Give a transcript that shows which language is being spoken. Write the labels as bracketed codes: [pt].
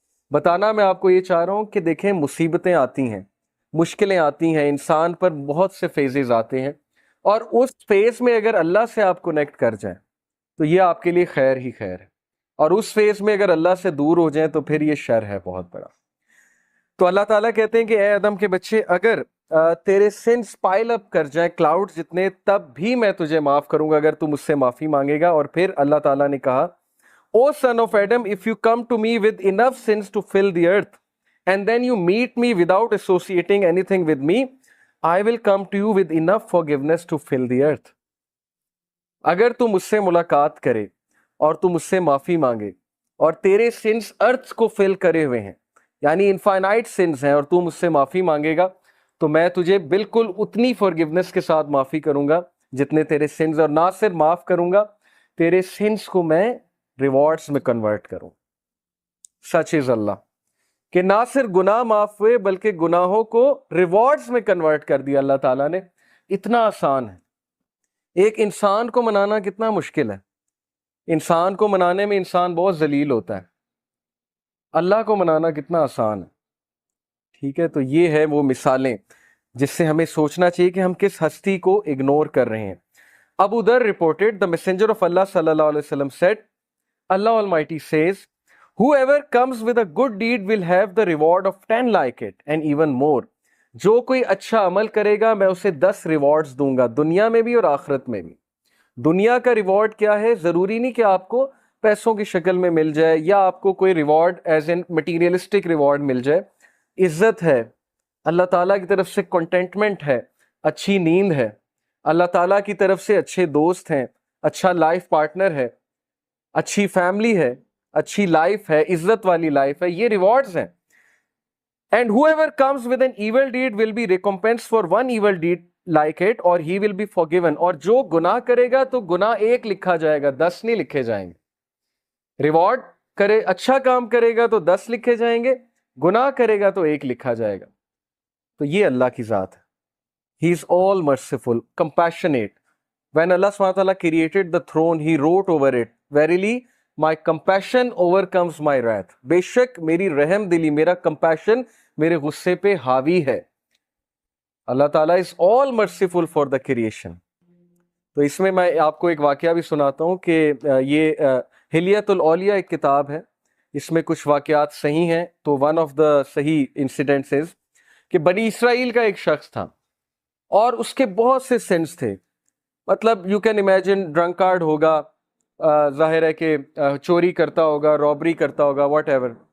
[ur] بتانا میں آپ کو یہ چاہ رہا ہوں کہ دیکھیں مصیبتیں آتی ہیں، مشکلیں آتی ہیں، انسان پر بہت سے فیزز آتے ہیں، اور اس فیز میں اگر اللہ سے آپ کنیکٹ کر جائیں تو یہ آپ کے لیے خیر ہی خیر ہے، اور اس فیز میں اگر اللہ سے دور ہو جائیں تو پھر یہ شر ہے بہت بڑا. تو اللہ تعالیٰ کہتے ہیں کہ اے آدم کے بچے، اگر تیرے سنس پائل اپ کر جائیں کلاؤڈ جتنے، تب بھی میں تجھے معاف کروں گا اگر تو مجھ سے معافی مانگے گا. اور پھر اللہ تعالیٰ نے کہا [en] O son of Adam, if you come to me with enough sins to fill the earth, and then you meet me without associating anything with me, I will come to you with enough forgiveness to fill the earth. [ur] اگر تو مجھ سے ملاقات کرے اور تو مجھ سے معافی مانگے اور تیرے سنس ارتھ کو فل کرے ہوئے ہیں، یعنی انفائنائٹ سنس ہیں، اور تو مجھ سے معافی مانگے گا تو میں تجھے بالکل اتنی فورگیونس کے ساتھ معافی کروں گا جتنے تیرے سنس، اور نہ صرف معاف کروں گا، تیرے سنس کو میں ریوارڈز میں کنورٹ کروں. [en] such as [ur] اللہ کہ نہ صرف گناہ معاف ہوئے بلکہ گناہوں کو ریوارڈز میں کنورٹ کر دیا اللہ تعالیٰ نے. اتنا آسان ہے. ایک انسان کو منانا کتنا مشکل ہے، انسان کو منانے میں انسان بہت ذلیل ہوتا ہے، اللہ کو منانا کتنا آسان ہے. ٹھیک ہے، تو یہ ہے وہ مثالیں جس سے ہمیں سوچنا چاہیے کہ ہم کس ہستی کو اگنور کر رہے ہیں. [en] Abu Dharr reported, the messenger of Allah sallallahu alaihi wasallam said, Allah Almighty says, whoever comes with a good deed will have the reward of 10 like it and even more. [ur] جو کوئی اچھا عمل کرے گا میں اسے 10 ریوارڈز دوں گا، دنیا میں بھی اور آخرت میں بھی. دنیا کا ریوارڈ کیا ہے؟ ضروری نہیں کہ آپ کو پیسوں کی شکل میں مل جائے یا آپ کو کوئی reward [en] as an materialistic reward [ur] مل جائے. عزت ہے، اللہ تعالیٰ کی طرف سے کنٹینٹمنٹ ہے، اچھی نیند ہے، اللہ تعالیٰ کی طرف سے اچھے دوست ہیں، اچھا لائف پارٹنر ہے، اچھی فیملی ہے، اچھی لائف ہے، عزت والی لائف ہے، یہ ریوارڈز ہیں. [en] And whoever comes with an evil deed will be recompensed for one evil deed like it or he will be forgiven. [ur] اور جو گناہ کرے گا تو گناہ 1 لکھا جائے گا، 10 نہیں لکھے جائیں گے. ریوارڈ کرے، اچھا کام کرے گا تو 10 لکھے جائیں گے، گناہ کرے گا تو 1 لکھا جائے گا. تو یہ اللہ کی ذات ہے. [en] He is all merciful, compassionate. When Allah SWT created the throne, He wrote over it, verily, my compassion overcomes my wrath. [ur] بے شک میری رحم دلی، میرا compassion میرے غصے پہ حاوی ہے. [en] اللہ تعالیٰ is all merciful for the creation. [ur] تو اس میں آپ کو ایک واقعہ بھی سناتا ہوں کہ یہ حلیت الاولیاء ایک کتاب ہے، اس میں کچھ واقعات صحیح ہیں. تو [en] one of the صحیح incidents is [ur] کہ بنی اسرائیل کا ایک شخص تھا اور اس کے بہت سے سینس تھے. مطلب [en] you can imagine [ur] ڈرنکارڈ ہوگا، ظاہر ہے کہ چوری کرتا ہوگا، رابری کرتا ہوگا، واٹ ایور.